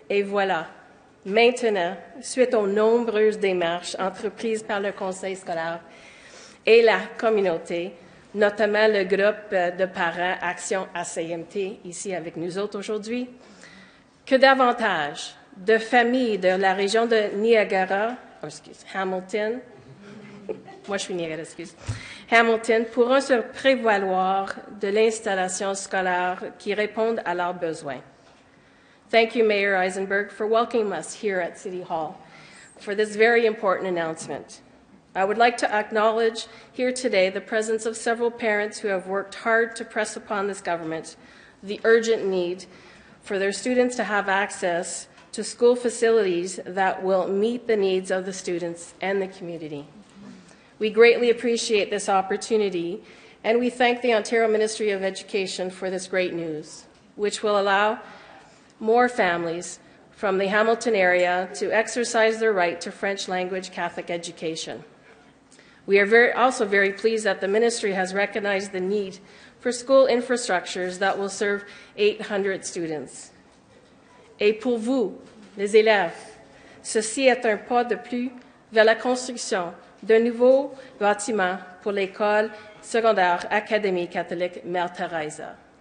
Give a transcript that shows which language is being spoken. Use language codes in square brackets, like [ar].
[fr] Et voilà, maintenant, suite aux nombreuses démarches entreprises par le conseil scolaire et la communauté, notamment le groupe de parents Action ACMT, ici avec nous autres aujourd'hui, que davantage de familles de la région de Niagara, Hamilton, moi je suis Niagara, Hamilton, pourront se prévaloir de l'installation scolaire qui répondent à leurs besoins. [en] Thank you, Mayor Eisenberg, for welcoming us here at City Hall for this very important announcement. I would like to acknowledge here today the presence of several parents who have worked hard to press upon this government the urgent need for their students to have access to school facilities that will meet the needs of the students and the community. We greatly appreciate this opportunity, and we thank the Ontario Ministry of Education for this great news, which will allow more families from the Hamilton area to exercise their right to French language Catholic education. We are also very pleased that the ministry has recognized the need for school infrastructures that will serve 800 students. [fr] Et pour vous, les élèves, ceci est un pas de plus vers la construction d'un nouveau bâtiment pour l'école secondaire académique catholique Mère Teresa.